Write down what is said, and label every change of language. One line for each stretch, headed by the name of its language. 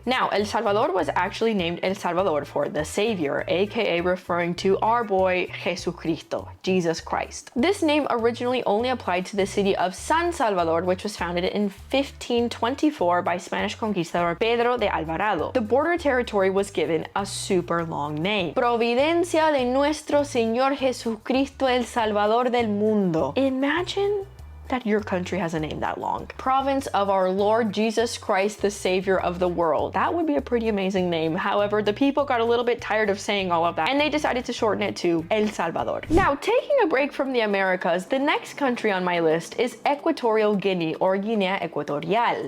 English: Now, El Salvador was actually named El Salvador for the Savior, aka referring to our boy Jesucristo, Jesus Christ. This name originally only applied to the city of San Salvador, which was founded in 1524 by Spanish conquistador Pedro de Alvarado. The border territory was given a super long name.
Spanish: Providencia de nuestro Señor Jesucristo El Salvador del Mundo.
English: Imagine that your country has a name that long. Province of our Lord Jesus Christ, the Savior of the world. That would be a pretty amazing name. However, the people got a little bit tired of saying all of that, and they decided to shorten it to El Salvador. Now, taking a break from the Americas, the next country on my list is Equatorial Guinea, or Guinea Equatorial.